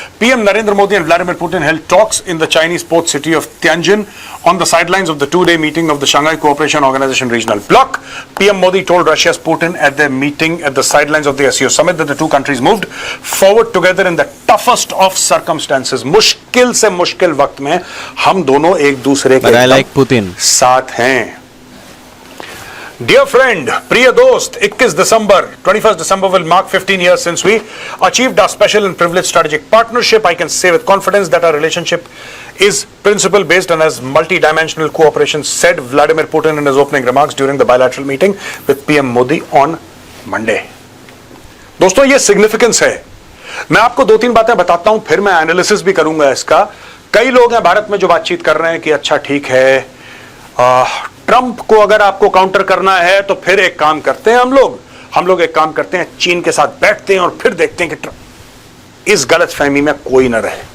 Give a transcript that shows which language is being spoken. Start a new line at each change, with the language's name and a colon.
English: PM Narendra Modi and Vladimir Putin held talks in the Chinese port city of Tianjin on the sidelines of the two-day meeting of the Shanghai Cooperation Organization regional bloc. PM Modi told Russia's Putin at their meeting at the sidelines of the SCO summit that the two countries moved forward together in the toughest of circumstances.
Hindi: मुश्किल से मुश्किल वक्त में हम दोनों एक दूसरे के साथ हैं।
English: Dear friend,
Hindi: प्रिय दोस्त, 21 दिसंबर
English: 21st December will mark 15 years since we achieved our special and privileged strategic partnership. I can say with confidence that our relationship is principle based and has multi-dimensional cooperation, said Vladimir Putin in his opening remarks during the bilateral meeting with PM Modi on Monday.
Hindi: दोस्तों, ये significance है। मैं आपको दो तीन बातें बताता हूं, फिर मैं एनालिसिस भी करूंगा इसका। कई लोग हैं भारत में जो बातचीत कर रहे हैं कि अच्छा ठीक है, ट्रंप को अगर आपको काउंटर करना है तो फिर एक काम करते हैं हम लोग एक काम करते हैं, चीन के साथ बैठते हैं और फिर देखते हैं कि इस गलतफहमी में कोई न रहे।